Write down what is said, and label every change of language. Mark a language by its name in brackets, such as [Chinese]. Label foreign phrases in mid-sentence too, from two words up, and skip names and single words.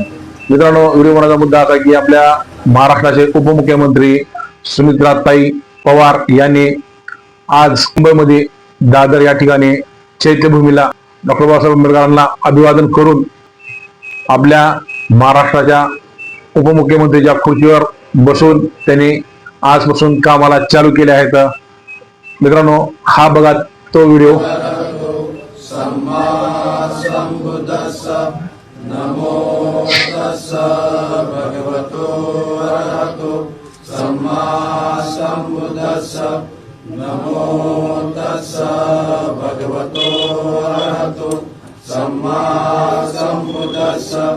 [Marathi] मित्रांनो, व्हिडिओ बनवण्याचा मुद्दा असा की आपल्या महाराष्ट्राचे उपमुख्यमंत्री सुमित्राताई पवार यांनी आज मुंबईमध्ये दादर या ठिकाणी चैत्यभूमीला डॉक्टर बाबासाहेब आंबेडकरांना अभिवादन करून आपल्या महाराष्ट्राच्या उपमुख्यमंत्रीच्या खुर्चीवर बसून त्यांनी आजपासून कामाला चालू केले आहेत. मित्रांनो, हा बघा तो व्हिडिओ. [Pali] सम्मा संबुद्धस्स नमो तस्स भगवतो अरहतो सम्मा संबुद्धस्स नमो तस्स भगवतो अरहतो सम्मा संबुद्धस्स